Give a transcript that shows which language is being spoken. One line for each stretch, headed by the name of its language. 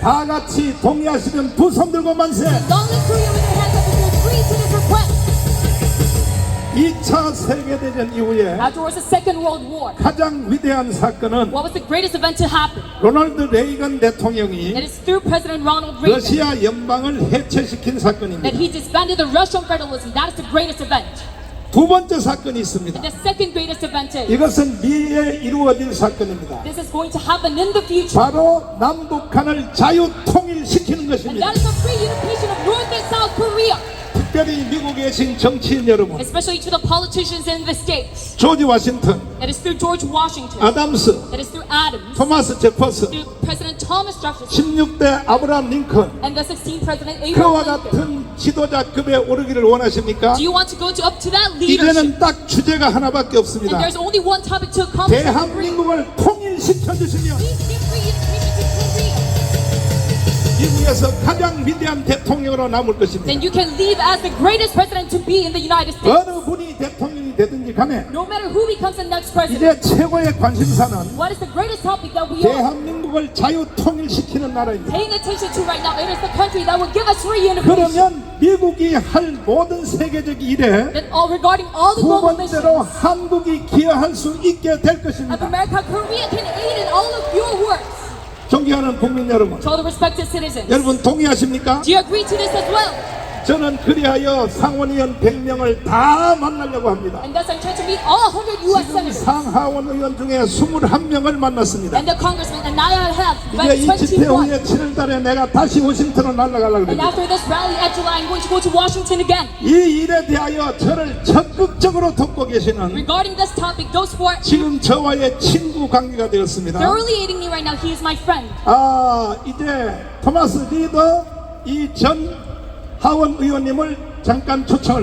Korean: 다 같이 동의하시면 두 손 들고 만세.
English: long live Korea with their hands up if you agree to this request.
Korean: 2차 세계대전 이후에
English: Afterwards, the Second World War,
Korean: 가장 위대한 사건은
English: what was the greatest event to happen?
Korean: 로널드 레이건
English: It
Korean: 대통령이
English: is through President Ronald Reagan
Korean: 러시아 연방을 해체시킨 사건입니다.
English: that he disbanded the Russian federalism. That is the greatest event.
Korean: 두 번째 사건이 있습니다.
English: And the second greatest event is,
Korean: 이것은 미래에 이루어질 사건입니다.
English: this is going to happen in the future.
Korean: 바로 남북한을 자유 통일시키는
English: And
Korean: 것입니다.
English: that is the free unification of North and South Korea.
Korean: 특별히 미국에 계신 정치인 여러분,
English: especially to the politicians in the States.
Korean: 조지 워싱턴,
English: That is through George Washington.
Korean: 아담스,
English: That is through Adams.
Korean: 토마스 제퍼슨,
English: Through President Thomas Jefferson.
Korean: 16대 아브라함 링컨,
English: And the 16th President
Korean: 그와
English: Abraham Lincoln.
Korean: 같은 지도자급에 오르기를 원하십니까?
English: Do you want to go up to that leadership?
Korean: 이제는 딱 주제가 하나밖에 없습니다.
English: there's only one topic to accomplish.
Korean: 대한민국을 통일시켜 주시면
English: Please give free education to Korea.
Korean: 미국에서 가장 위대한 대통령으로 남을
English: Then
Korean: 것입니다.
English: you can leave as the greatest president to be in the United States.
Korean: 어느 분이 대통령이 되든지 간에
English: No matter who becomes the next president.
Korean: 이제 최고의 관심사는
English: What is the greatest topic that we are
Korean: 대한민국을 자유 통일시키는 나라입니다.
English: paying attention to right now? It is the country that will give us free integration.
Korean: 그러면 미국이 할 모든 세계적 일에
English: That all regarding all the
Korean: 두
English: global
Korean: 번째로
English: missions
Korean: 한국이 기여할 수 있게 될
English: of
Korean: 것입니다.
English: America, Korea can aid in all of your works.
Korean: 존경하는 국민 여러분,
English: To all the respected citizens.
Korean: 여러분 동의하십니까?
English: Do you agree to this as well?
Korean: 저는 그리하여 상원의원 100명을 다 만나려고 합니다.
English: And thus I intend to meet all 100 U.S.
Korean: 지금
English: senators
Korean: 상하원 의원 중에 21명을 만났습니다.
English: and the congressmen, and now I have
Korean: 이제 이 집회
English: 21.
Korean: 후에 7월달에 내가 다시 워싱턴으로 날아가려고
English: And
Korean: 합니다.
English: after this rally at July, I'm going to go to Washington again.
Korean: 이 일에 대하여 저를 적극적으로 돕고 계시는
English: Regarding this topic, those who are
Korean: 지금 저와의 친구 관계가 되었습니다.
English: thoroughly aiding me right now, he is my friend.
Korean: 이제 토마스 리더 이 전 하원 의원님을 잠깐 초청을